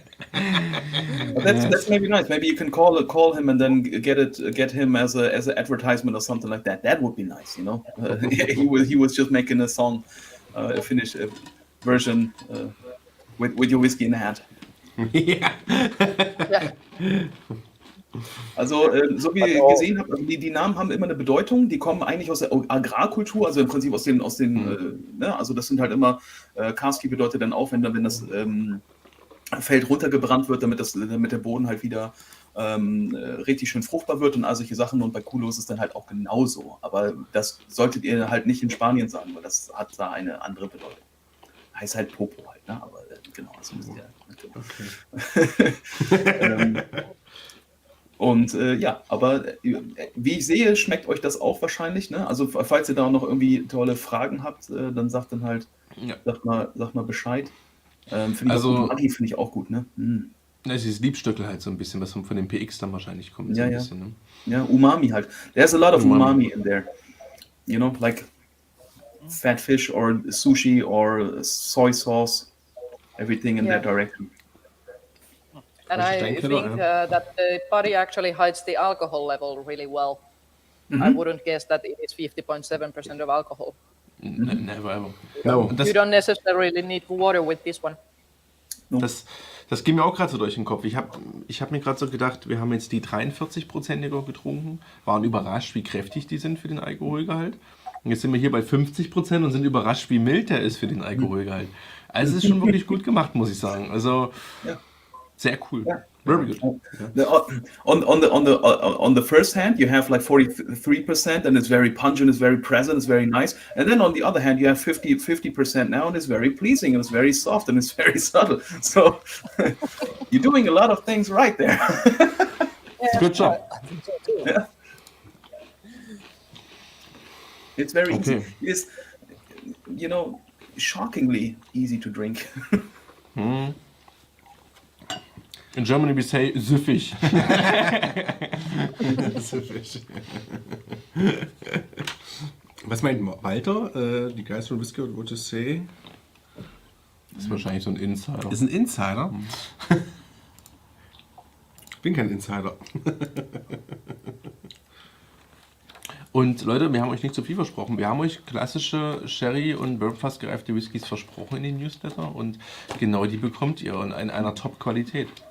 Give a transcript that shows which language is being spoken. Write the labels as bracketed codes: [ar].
[en] But that's maybe nice. Maybe you can call him and then get him as an advertisement or something like that. That would be nice, you know. He was just making a song, a Finnish version with your whiskey in the hand. [de] Ja. [en] Yeah. [de] Also, so wie ihr gesehen habt, also die Namen haben immer eine Bedeutung, die kommen eigentlich aus der Agrarkultur, also im Prinzip aus den ne? Also das sind halt immer, Karski bedeutet dann auch, wenn das Feld runtergebrannt wird, damit der Boden halt wieder richtig schön fruchtbar wird und all solche Sachen, und bei Kulo ist es dann halt auch genauso, aber das solltet ihr halt nicht in Spanien sagen, weil das hat da eine andere Bedeutung. Heißt halt Popo halt, ne? Aber genau, das müsst ihr natürlich. Und ja, aber wie ich sehe, schmeckt euch das auch wahrscheinlich, ne? Also falls ihr da noch irgendwie tolle Fragen habt, dann sagt dann halt, sagt mal Bescheid. Finde ich auch gut, ne? Das ist Liebstöckel halt so ein bisschen, was von dem PX dann wahrscheinlich kommt. So Ja, ein ja. bisschen, ne? Ja, Umami halt. [en] There's a lot of umami in there. You know, like fat fish or sushi or soy sauce, everything in that direction. And I think that the body actually hides the alcohol level really well. I wouldn't guess that it is 50.7% of alcohol. Never ever. No. You don't necessarily need water with this one. [de] Das ging mir auch gerade so durch den Kopf. Ich hab mir gerade so gedacht, wir haben jetzt die 43%iger getrunken, waren überrascht, wie kräftig die sind für den Alkoholgehalt. Und jetzt sind wir hier bei 50% und sind überrascht, wie mild der ist für den Alkoholgehalt. Also es ist schon wirklich gut gemacht, muss ich sagen. Also sehr cool. [en] Yeah. Very good. On the first hand, you have like 43%, and it's very pungent, it's very present, it's very nice. And then on the other hand, you have 50% now, and it's very pleasing, and it's very soft, and it's very subtle. So you're doing a lot of things right there. Good job. Yeah. It's very easy. It's, you know, shockingly easy to drink. In Germany we say süffig. [de] Süffig. Was meint Walter? [en] Die Guys from Whiskey, what to say? [de] Das ist wahrscheinlich so ein Insider. Ist ein Insider? Ich bin kein Insider. Und Leute, wir haben euch nicht zu viel versprochen. Wir haben euch klassische Sherry- und Bourbon-Fass gereifte Whiskys versprochen in den Newsletter, und genau die bekommt ihr und in einer Top-Qualität.